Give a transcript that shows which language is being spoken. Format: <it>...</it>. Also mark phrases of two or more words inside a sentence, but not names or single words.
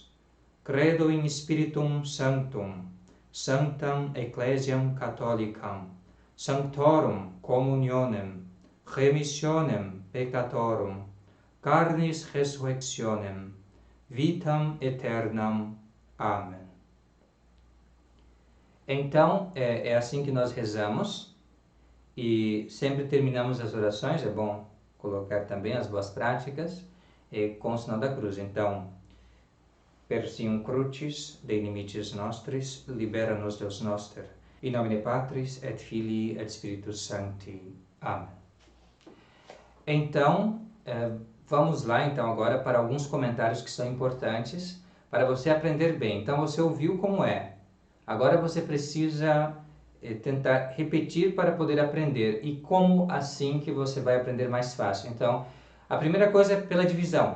<la>Credo in Spiritum Sanctum, Sanctam Ecclesiam Catholicam, Sanctorum Communionem, Remissionem Peccatorum, Carnis Resurrectionem, Vitam Aeternam.</la> <pt>Amém. Então, é assim que nós rezamos e sempre terminamos as orações, é bom colocar também as boas práticas com o sinal da cruz. Então,</pt> <la>Persium crucis, de inimicis nostris, libera-nos Deus noster. In nomine Patris, et Filii, et Spiritus Sancti.</la> <pt>Amém. Então, vamos lá então agora para alguns comentários que são importantes para você aprender bem. Então, você ouviu como é. Agora você precisa tentar repetir para poder aprender. E como assim que você vai aprender mais fácil? Então, a primeira coisa é pela divisão.</pt>